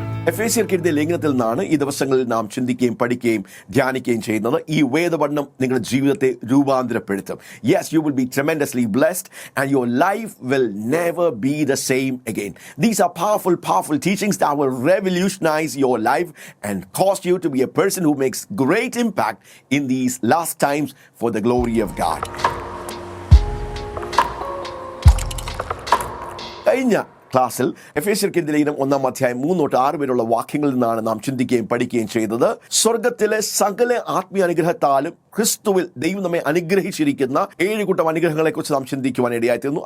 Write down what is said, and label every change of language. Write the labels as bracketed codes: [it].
[ml] എഫേസ്യർക്കെഴുതിയ ലേഖനത്തിൽ നിന്നാണ് ഈ ദിവസങ്ങളിൽ നാം ചിന്തിക്കുകയും പഠിക്കുകയും ധ്യാനിക്കുകയും ചെയ്യുന്നത്. ഈ വേദപഠനം നിങ്ങളുടെ ജീവിതത്തെ രൂപാന്തരപ്പെടുത്തും. [en] Yes, you will be tremendously blessed and your life will never be the same again. These are powerful teachings that will revolutionize your life and cause you to be a person who makes great impact in these last times for the glory of God. [ml] കഴിഞ്ഞ ക്ലാസ്സിൽ എഫേസ്യർക്കെഴുതിയ ലേഖനം 1:3-6 വരെയുള്ള വാക്യങ്ങളിൽ നിന്നാണ് നാം ചിന്തിക്കുകയും പഠിക്കുകയും ചെയ്തത്. സ്വർഗത്തിലെ സകല ആത്മീയ അനുഗ്രഹത്താലും ക്രിസ്തുവിൽ ദൈവം നമ്മെ അനുഗ്രഹിച്ചിരിക്കുന്ന 7 കൂട്ടം അനുഗ്രഹങ്ങളെ കുറിച്ച് നാം ചിന്തിക്കുവാൻ ഇടയായിത്തീർന്നു.